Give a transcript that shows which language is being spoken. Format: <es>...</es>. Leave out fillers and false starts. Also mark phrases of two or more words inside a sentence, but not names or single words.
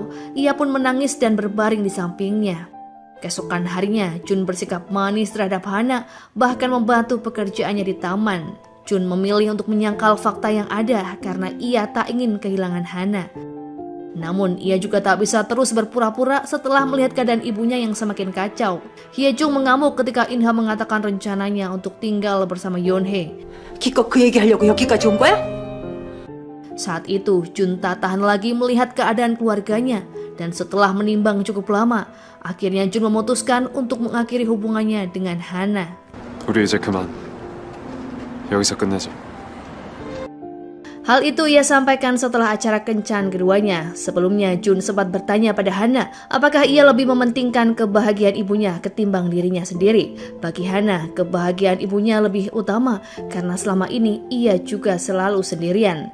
<id>Ia pun menangis dan berbaring di sampingnya. Keesokan harinya, Jun bersikap manis terhadap Hana, bahkan membantu pekerjaannya di taman. Jun memilih untuk menyangkal fakta yang ada karena ia tak ingin kehilangan Hana. Namun ia juga tak bisa terus berpura-pura setelah melihat keadaan ibunya yang semakin kacau. Hyejung mengamuk ketika Inha mengatakan rencananya untuk tinggal bersama Yeonhae.</id> <ko>기껏 그 얘기하려고 여기까지 온 거야?</ko> <id>Saat itu Jun tak tahan lagi melihat keadaan keluarganya dan setelah menimbang cukup lama, akhirnya Jun memutuskan untuk mengakhiri hubungannya dengan Hana.</id> <ko>우리 이제 그만. 여기서 끝내자.</ko> <id>Hal itu ia sampaikan setelah acara kencan keduanya. Sebelumnya Jun sempat bertanya pada Hana apakah ia lebih mementingkan kebahagiaan ibunya ketimbang dirinya sendiri. Bagi Hana, kebahagiaan ibunya lebih utama karena selama ini ia juga selalu sendirian.</id>